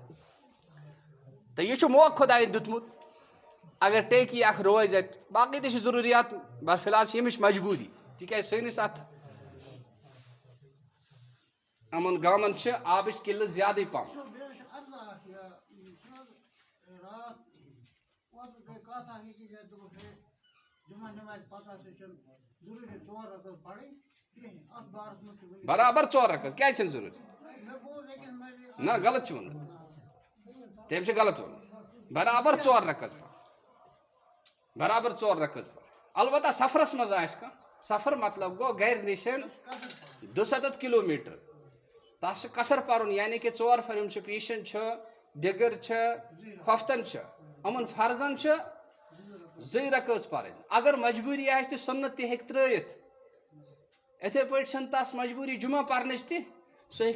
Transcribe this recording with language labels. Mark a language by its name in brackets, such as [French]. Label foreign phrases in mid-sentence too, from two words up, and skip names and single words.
[Kashmiri] تہٕ یہِ چھُ موقعہٕ خۄداین دیُتمُت، اگر ٹینکی اکھ روزِ اَتہِ، باقٕے تہِ چھِ ضروٗریات، فِلحال چھِ ییٚمِچ مجبوٗری، تِکیٛازِ سٲنِس اَتھ یِمن گامن چھِ آبٕچ قِلت زیادٕے پَہم۔ برابر 4 رکعت کیا چھن ضروری نہ غلط چھ ون تم چھ غلط ون برابر 4 رکعت برابر 4 رکعت البتہ سفرس مز آس کا سفر مطلب گو گھر نشن 200 کلومیٹر تس قصر پرن یعنی کہ 4 فرم پیشن دگر خفتن امن فرضن 2 رکعت پرن اگر مجبوری آس سنت تہ ہیک ترٲیِتھ اتھے پٲٹھۍ تس مجبوری جمعہ پرنچ تہ سہ ہیک